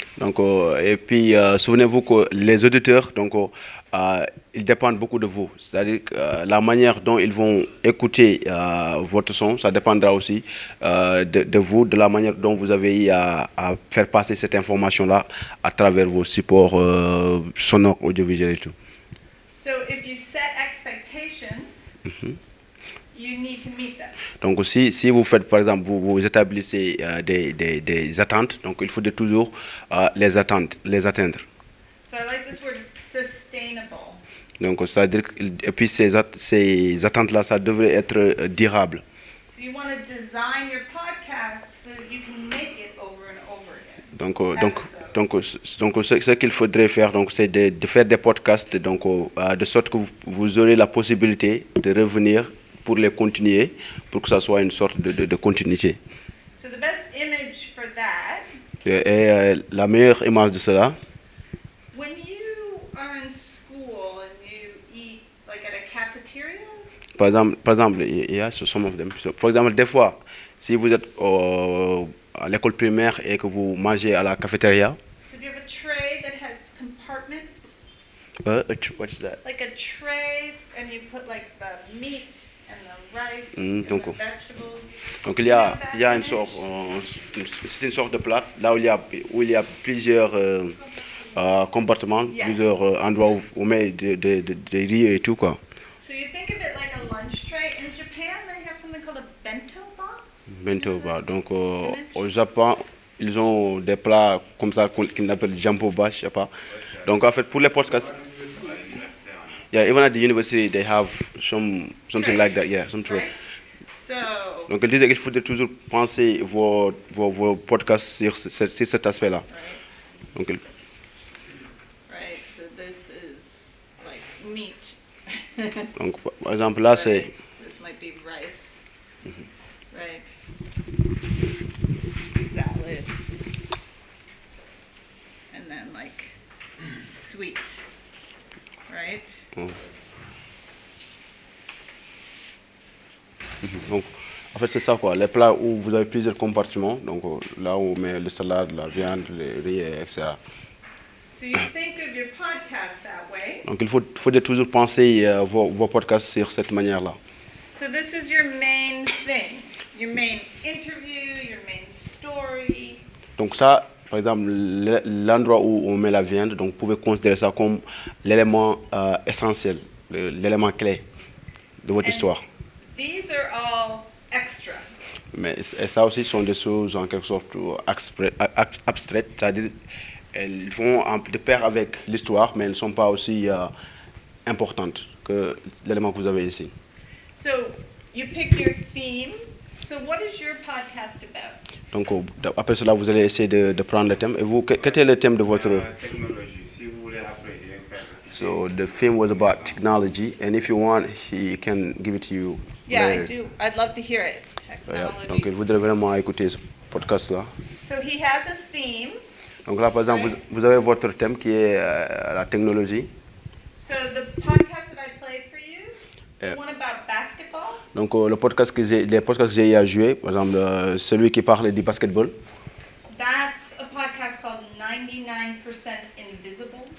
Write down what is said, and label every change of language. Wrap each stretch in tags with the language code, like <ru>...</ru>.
<fr>Donc, et puis, souvenez-vous que les auditeurs, ils dépendent beaucoup de vous. C'est-à-dire que la manière dont ils vont écouter votre son, ça dépendra aussi de vous, de la manière dont vous avez à faire passer cette information-là à travers vos supports sonores, audiovisuels et tout.</fr> <en>So if you set expectations, you need to meet them.</en> <fr>Donc si vous faites, par exemple, vous établissez des attentes, donc il faut toujours les atteindre.</fr> <en>So I like this word sustainable.</en> <fr>Donc c'est-à-dire et puis ces attentes-là, ça devrait être durable.</fr> <en>So you want to design your podcast so that you can make it over and over again.</en> <fr>Donc ce qu'il faudrait faire, c'est de faire des podcasts, de sorte que vous aurez la possibilité de revenir pour les continuer, pour que ça soit une sorte de continuité.</fr> <en>So the best image for that,</en> <fr>Et la meilleure image de cela,</fr> <en>when you are in school and you eat like at a cafeteria,</en> <fr>par exemple, il y a</fr> <en>some of them.</en> <fr>Par exemple, des fois, si vous êtes à l'école primaire et que vous mangez à la cafétéria,</fr> <en>so do you have a tray that has compartments? what's that? Like a tray, and you put like the meat and the rice,</en> <fr>Donc,</fr> <en>vegetables.</en> <fr>donc il y a une sorte, c'est une sorte de plat là où il y a plusieurs compartiments, plusieurs endroits où on met des riz et tout quoi.</fr> <en>So you think of it like a lunch tray. In Japan, they have something called a bento box. Bento bar.</en> <fr>Donc au Japon, ils ont des plats comme ça qu'ils appellent jamboba, je sais pas. Donc en fait pour les podcasts,</fr> <en>yeah, even at the university they have something like that, yeah, some tray. So.</en> <fr>Donc elle disait qu'il faudrait toujours penser vos podcasts sur cet aspect-là. Donc,</fr> <en>Right, so this is like meat.</en> <fr>donc par exemple là c'est.</fr> <en>This might be rice. Right. Salad. And then like sweet. Right?</en> <fr>Donc, en fait, c'est ça quoi. Les plats où vous avez plusieurs compartiments, donc là où on met les salades, la viande, les riz, etc.</fr> <en>So you think of your podcast that way.</en> <fr>Donc, il faut toujours penser vos podcasts sur cette manière-là.</fr> <en>So this is your main thing, your main interview, your main story.</en> <fr>Donc ça, par exemple, l'endroit où on met la viande, donc vous pouvez considérer ça comme l'élément essentiel, l'élément clé de votre histoire.</fr> <en>These are all extra.</en> <fr>Mais et ça aussi sont des choses en quelque sorte abstraites, c'est-à-dire elles vont de pair avec l'histoire, mais elles ne sont pas aussi importantes que l'élément que vous avez ici.</fr> <en>So you pick your theme. So what is your podcast about?</en> <fr>Donc après cela, vous allez essayer de prendre le thème. Et vous, quel était le thème de votre... Technologie. Si vous voulez après, je vais faire.</fr> <en>So the theme was about technology, and if you want, he can give it to you. Yeah, later. I do. I'd love to hear it. Yeah. Technology.</en> <fr>Donc il voudrait vraiment écouter ce podcast-là.</fr> <en>So he has a theme.</en> <fr>Donc là, par exemple, vous avez votre thème qui est la technologie.</fr> <en>So the podcast that I played for you, Yeah. the one about basketball,</en> <fr>Donc les podcasts que j'ai à jouer, par exemple celui qui parle du basketball.</fr> <en>that's a podcast called 99% Invisible.</en>